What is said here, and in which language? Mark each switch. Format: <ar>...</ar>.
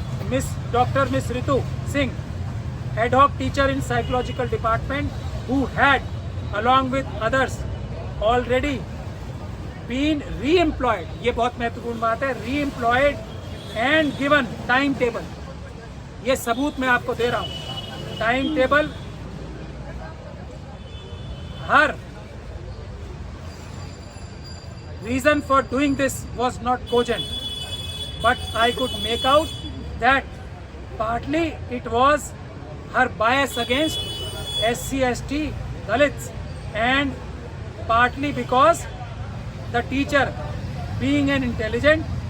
<en>Miss Ritu Singh, ad hoc teacher in psychological department, who had, along with others, already been re-employed.</en> <hi>ये बहुत महत्वपूर्ण बात है.</hi> <en>Re-employed and given time table.</en> <hi>ये सबूत मैं आपको दे रहा हूँ।</hi> <en>time table हर reason for doing this was not cogent, but I could make out that partly it was her bias against SC, ST, Dalits, and partly because the teacher, being an intelligent,</en>